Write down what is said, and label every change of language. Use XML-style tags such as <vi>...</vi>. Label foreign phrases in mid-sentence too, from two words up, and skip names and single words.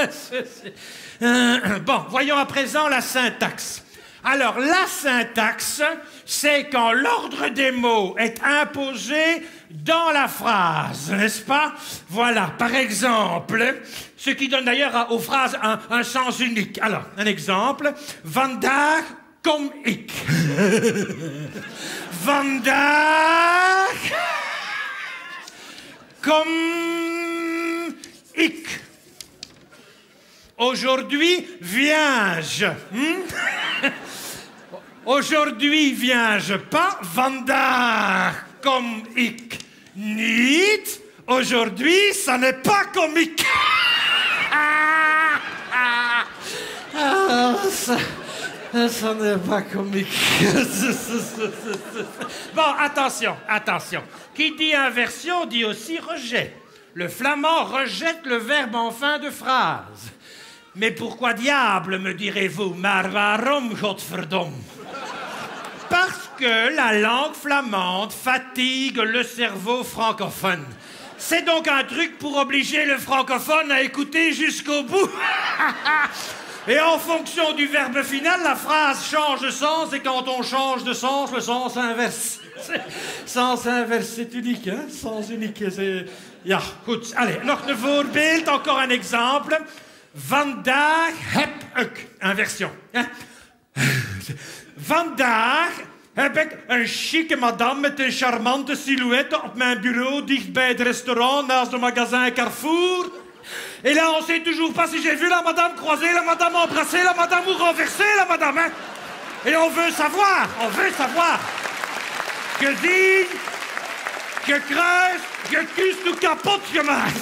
<fr>Bon, voyons à présent la syntaxe. Alors, la syntaxe, c'est quand l'ordre des mots est imposé dans la phrase, n'est-ce pas? Voilà, par exemple, ce qui donne d'ailleurs aux phrases un sens unique. Alors, un exemple,</fr> <nl>vandaag kom ik. Vandaag kom ik.</nl> <fr>Aujourd'hui viens-je. Aujourd'hui viens-je pas.</fr> <nl>Vandaag kom ik niet.</nl> <fr>Aujourd'hui, ça n'est pas comique. Ça n'est pas comique. Bon, attention, attention. Qui dit inversion dit aussi rejet. Le flamand rejette le verbe en fin de phrase. Mais pourquoi diable, me direz-vous,</fr> <nl>maar waarom, godverdomme?</nl> <fr>Parce que la langue flamande fatigue le cerveau francophone. C'est donc un truc pour obliger le francophone à écouter jusqu'au bout. Et en fonction du verbe final, la phrase change de sens, et quand on change de sens, le sens inverse. Sens inverse, c'est unique, hein? Sens unique, c'est...</fr> <nl>Ja, goed. Allez, nog een voorbeeld,</nl> <fr>encore un exemple.</fr> <nl>Vandaag heb ik.</nl> <fr>Inversion. Hein?</fr> <nl>Vandaag heb ik een chique madame met een charmante silhouette op mijn bureau dicht bij het restaurant naast</nl> <fr>le magasin</fr> <nl>Carrefour.</nl> <fr>Et là, on sait toujours pas si j'ai vu la madame croiser, la madame embrasser, la madame ou renverser, la madame, hein. Et on veut savoir. Que dis, que creuse, que kuste ou capote gemaakt.</fr>